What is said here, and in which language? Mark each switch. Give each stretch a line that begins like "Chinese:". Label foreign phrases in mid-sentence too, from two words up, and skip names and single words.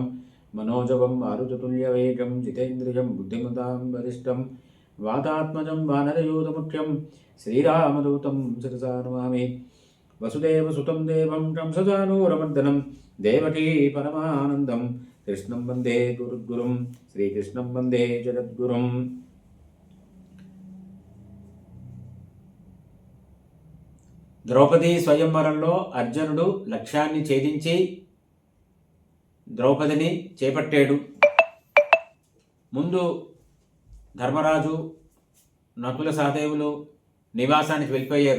Sanskrit: मनोजवं मारुततुल्यवेगं जितेन्द्रियं बुद्धिमतां वरिष्ठं वातात्मजं वानरयूथमुख्यं श्रीरामदूतं शिरसा नमामि। वसुदेवसुतं देवं कंसचानूरमर्दनं देवकी परमानन्दं कृष्णं वन्दे गुरुं श्रीकृष्णं वन्दे जगद्गुरुं।
Telugu: ద్రౌపది స్వయంవరంలో అర్జునుడు లక్ష్యాన్ని ఛేదించి ద్రౌపదిని చేపట్టాడు. ముందు ధర్మరాజు నకుల సహదేవులు నివాసానికి వెళ్ళిపోయారు.